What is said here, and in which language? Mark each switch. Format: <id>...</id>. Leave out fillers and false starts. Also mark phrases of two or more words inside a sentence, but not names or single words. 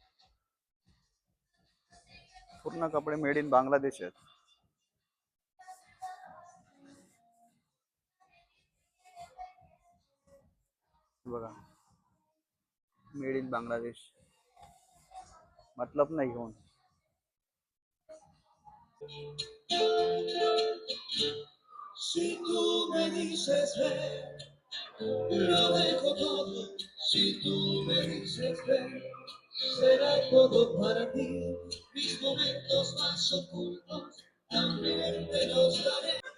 <mr>पूर्ण कपडे</mr> <en>made in Bangladesh</en> <mr>आहेत बघा.</mr> <en>made in Bangladesh,</en> <mr>मतलब नाही घेऊन.</mr> <es>Si tú me dices ven, lo dejo todo. Si tú me dices ven, será todo para ti. Mis momentos más ocultos también te los daré.</es>